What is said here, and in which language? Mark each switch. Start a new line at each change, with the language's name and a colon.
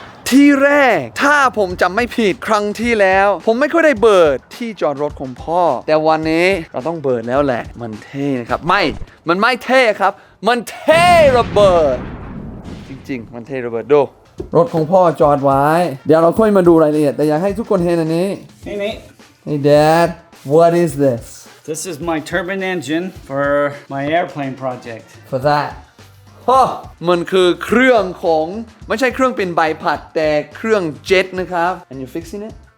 Thai: ที่แรกถ้าผมจำไม่ผิดครั้งที่แล้วผมไม่ค่อยได้เบิดที่จอดรถของพ่อแต่วันนี้เราต้องเบิดแล้วแหละมันเท่นะครับมันไม่เท่ครับมันเท่ระเบิดจริงๆมันเท่ระเบิดดูรถของพ่อจอดไว้เดี๋ยวเราค่อยมาดูรายละเอียดแต่อยากให้ทุกคนเห็นอันนี้
English: Hey Dad what is this This is my turbine engine for my airplane project. for that
Thai: มันคือเครื่องของไม่ใช่เครื่องเป็นใบพัดแต่เครื่องเจ็ตนะครับ
English: and you fixing it